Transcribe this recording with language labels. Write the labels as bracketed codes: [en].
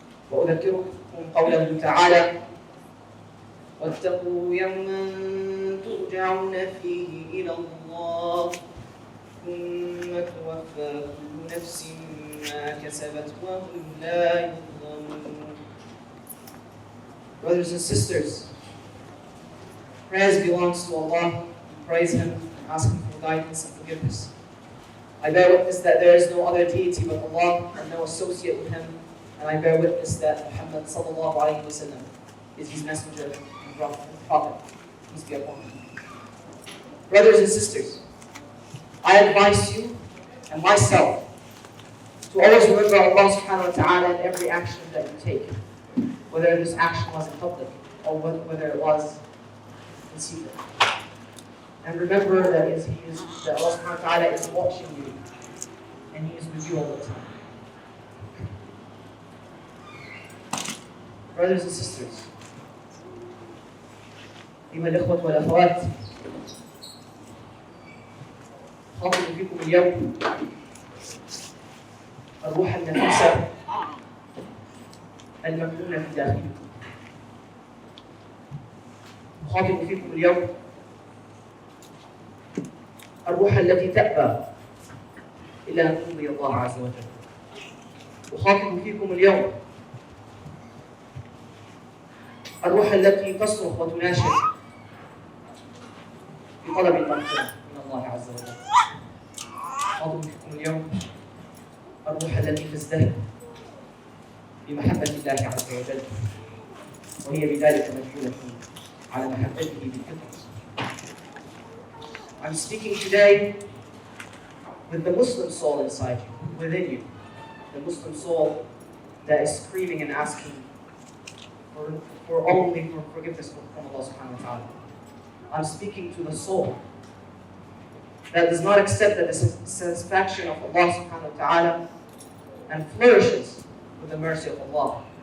[ar] وأذكركم قوله تعالى واتقوا يوما ترجعون فيه إلى الله ثم توفى كل نفس ما كسبت وهم لا يظلمون. [en] Brothers and sisters, praise belongs to Allah. Praise Him and ask Him for guidance and forgiveness. I bear witness that there is no other deity but Allah and no associate with Him, and I bear witness that Muhammad sallallahu alayhi wa sallam is His messenger and prophet. Peace be upon Him. Brothers and sisters, I advise you and myself to always remember Allah subhanahu wa ta'ala in every action that you take, whether this action was in public or whether it was in secret. And remember that Allah subhanahu wa ta'ala is watching you and He is with you all the time. Brothers and sisters, [ar] أيها الإخوة والأخوات، أخاطب فيكم اليوم الروح النفيسة المكنونة في داخلكم. أخاطب فيكم اليوم الروح التي تأبى إلى أن ترضي الله عز وجل. أخاطب فيكم اليوم الروح التي تصرخ وتناشد في طلب المغفرة من الله عز وجل. أضربكم اليوم الروح التي تزدهر بمحبة الله عز وجل، وهي بذلك مدلولة على محبته بالفطرة. [en] I'm speaking today with the Muslim soul inside you, within you, the Muslim soul that is screaming and asking for forgiveness from Allah subhanahu wa ta'ala. I'm speaking to the soul that does not accept the satisfaction of Allah subhanahu wa ta'ala and flourishes with the mercy of Allah.